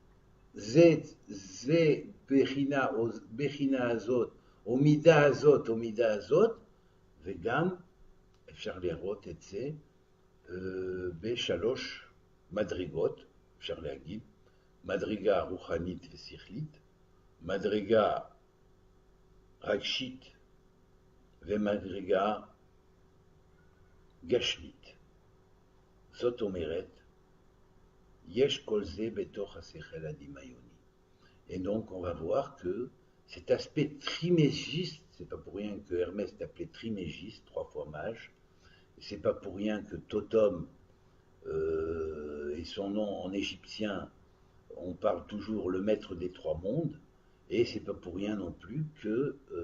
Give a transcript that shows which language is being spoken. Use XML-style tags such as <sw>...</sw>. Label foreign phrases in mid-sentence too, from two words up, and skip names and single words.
<he>זה בחינה הזאת, או מידה הזאת, או מידה הזאת, וגם אפשר לראות את זה בשלוש מדרגות, אפשר להגיד, מדרגה רוחנית ושכלית, מדרגה רגשית ומדרגה גשמית. זאת אומרת, יש כל זה בתוך השכל הדמיוני.</he> <fr>Et donc on va voir que cet aspect trimégiste, c'est pas pour rien que Hermès est appelé trimégiste, 3 fois mage, c'est pas pour rien que Totum et son nom en égyptien, on parle toujours le maître des 3 mondes, et c'est pas pour rien non plus que</fr>